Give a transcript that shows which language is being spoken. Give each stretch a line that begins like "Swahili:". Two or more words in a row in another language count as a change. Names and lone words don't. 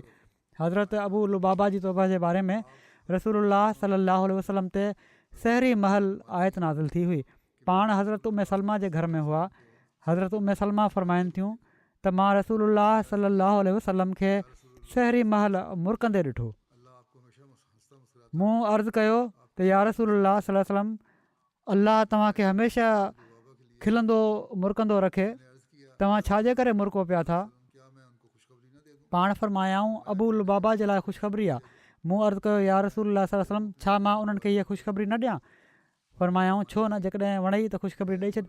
Sindhi: हज़रत अबू लुबाबा जी तौबा जे बारे में
Arabic: رسول الله صلى الله عليه وسلم
Sindhi: ते सहरी महल आयत नाज़िल थी हुई। पाण हज़रत उम्मे सलमा जे घर में हुआ। हज़रत उम्मे सलमा फ़रमाइनि थियूं त मां
Arabic: رسول الله صلى الله عليه وسلم
Sindhi: खे सहरी महल मुरकंदे ॾिठो। मूं अर्ज़ु कयो त
Arabic: يا رسول الله صلى الله عليه وسلم,
Sindhi: अल्लाह तव्हांखे हमेशह खिलंदो मुरकंदो रखे, तव्हां छाजे करे मुरको पिया था? पाण फरमायाऊं अबू लुबाबा जे लाइ ख़ुशख़बरी आहे। मूं अर्ज़ु कयो या रसूल सल्लल्लाहु, छा मां उन्हनि खे इहा ख़ुशख़बरी न ॾियां? फरमायाऊं छो न, जेकॾहिं वणई त ख़ुशख़बरी ॾेई छॾ।